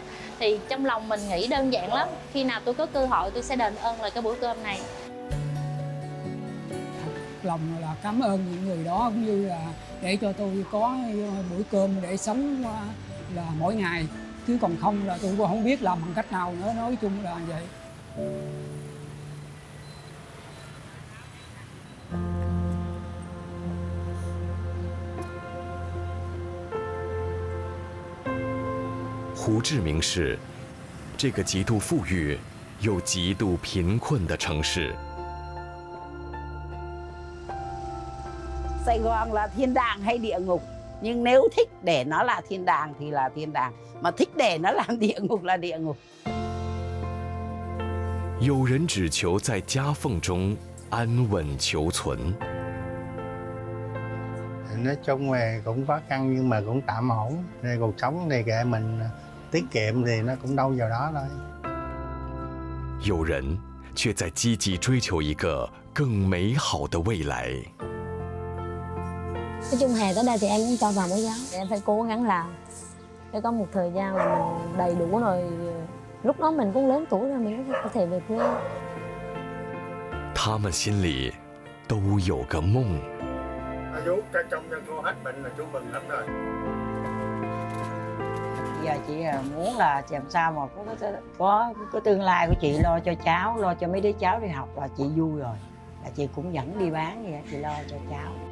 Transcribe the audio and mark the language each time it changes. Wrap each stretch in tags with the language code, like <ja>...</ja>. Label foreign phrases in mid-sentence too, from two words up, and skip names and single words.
<vi>Thì trong lòng mình nghĩ đơn giản lắm, khi nào tôi có cơ hội tôi sẽ đền ơn lại cái bữa cơm này. Lòng là cảm ơn những người đó, cũng như là để cho tôi có bữa cơm để sống là mỗi ngày, chứ còn không là tôi cũng không biết làm bằng cách nào nữa, nói chung là vậy.</vi> <zh>胡志明市，这个极度富裕又极度贫困的城市。</zh> <vi>Sài Gòn là thiên đàng hay địa ngục, nhưng nếu thích để nó là thiên đàng thì là thiên đàng, mà thích để nó làm địa ngục là địa ngục.</vi> <zh>有人只求在夹缝中安稳求存。</zh> <vi>Nói chung là cũng khó khăn nhưng mà cũng tạm ổn. Cuộc sống thì kệ mình tiết kiệm thì nó cũng đâu vào đó thôi.</vi> <zh>有人却在积极追求一个更美好的未来。</zh> <vi>Nói chung hè tới đây thì em cũng cho vào mẫu giáo. Em phải cố gắng làm để có một thời gian là mình đầy đủ rồi. Lúc đó mình cũng lớn tuổi rồi, mình có thể về quê.</vi> <zh>他们心里都有个梦。</zh> <vi>Chú trong cho cô hết bệnh là chú mừng lắm rồi. Giờ chị muốn là làm sao mà có tương lai của chị, lo cho cháu, lo cho mấy đứa cháu đi học là chị vui rồi. Là chị cũng vẫn đi bán vậy, chị lo cho cháu.</vi>